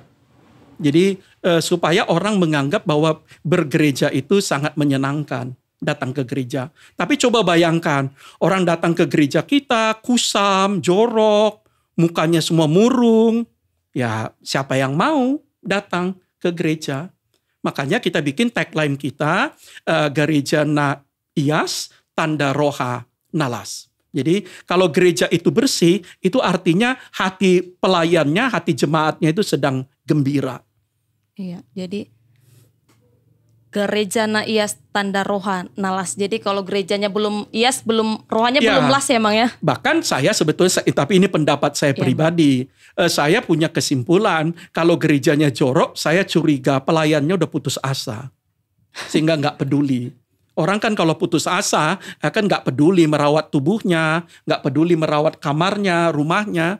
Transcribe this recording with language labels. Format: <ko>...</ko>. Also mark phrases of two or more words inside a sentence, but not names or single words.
<id>Jadi supaya orang menganggap bahwa bergereja itu sangat menyenangkan, datang ke gereja. Tapi coba bayangkan, orang datang ke gereja kita, kusam, jorok, mukanya semua murung. Ya siapa yang mau datang ke gereja? Makanya kita bikin tagline kita,</id> <bbc>gereja na ias, tanda roha nalas.</bbc> <id>Jadi kalau gereja itu bersih, itu artinya hati pelayannya, hati jemaatnya itu sedang gembira. Iya, jadi</id> <bbc>gereja na ias tanda roha nalas.</bbc> <id>Jadi kalau gerejanya belum ias, belum rohanya belum las ya Mang ya. Bahkan saya sebetulnya, tapi ini pendapat saya pribadi. Saya punya kesimpulan kalau gerejanya jorok, saya curiga pelayannya udah putus asa. Sehingga nggak peduli. Orang kan kalau putus asa, kan nggak peduli merawat tubuhnya, nggak peduli merawat kamarnya, rumahnya.</id>